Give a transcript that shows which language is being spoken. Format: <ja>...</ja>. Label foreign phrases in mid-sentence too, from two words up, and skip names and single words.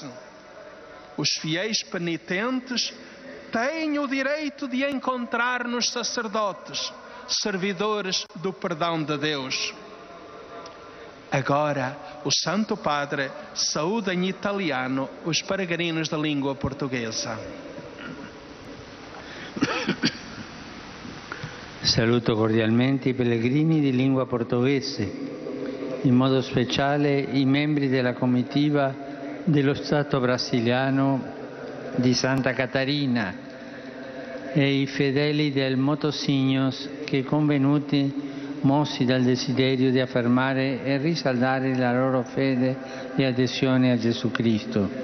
<pt>Os fiéis penitentes têm o direito de encontrar nos sacerdotes, servidores do perdão de Deus. Agora, o Santo Padre saúda em italiano os peregrinos da língua portuguesa.</pt> <it>Saluto cordialmente i pellegrini di lingua portoghese, in modo speciale i membri della comitiva dello Stato brasiliano di Santa Catarina e i fedeli del Motossignos che convenuti mossi dal desiderio di affermare e risaldare la loro fede e adesione a Gesù Cristo.</it>